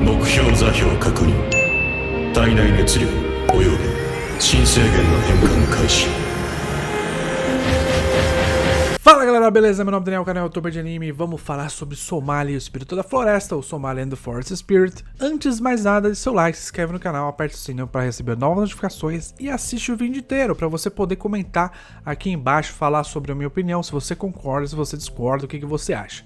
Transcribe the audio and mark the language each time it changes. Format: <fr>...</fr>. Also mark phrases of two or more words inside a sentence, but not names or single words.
<ja>標座標確認。体内熱量および新制限の変換開始。</ja> <pt>Fala galera, beleza? Meu nome é Daniel, canal youtuber de anime e vamos falar sobre Somali, o espírito da floresta, ou Somali and the Forest Spirit. Antes de mais nada, dê seu like, se inscreve no canal, aperte o sininho para receber novas notificações e assiste o vídeo inteiro para você poder comentar aqui embaixo, falar sobre a minha opinião, se você concorda, se você discorda, o que você acha.</pt>